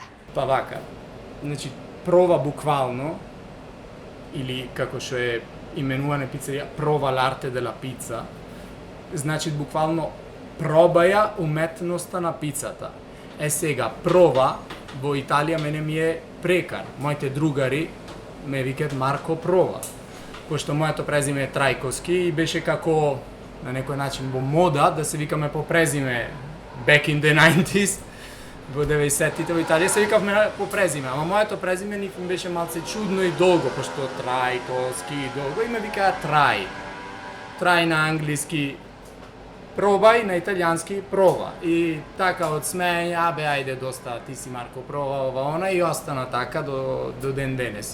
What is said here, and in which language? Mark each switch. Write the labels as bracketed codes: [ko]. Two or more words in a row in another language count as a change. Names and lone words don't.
[mk] Па вака, значи Прова буквално, или како што е именувана пицерија, Prova l'arte della pizza, значи буквално пробаја уметноста на пицата. Сега, Прова во Италија мене ми е прекар. Моите другари ме викаат Марко Прова. Пошто моето презиме е Трајковски и беше како на некој начин во мода да се викаме по презиме [en] back in the 90s, [mk] во 90-тите во Италија се викавме по презиме, ама моето презиме ни беше малце чудно и долго, пошто Трајковски и долго, и ме викаат Трај. Трај на англиски Пробај, на италијански Прова. И така од смење, ајде доста, ти си Марко Прова, ова она, и остана така до ден денес.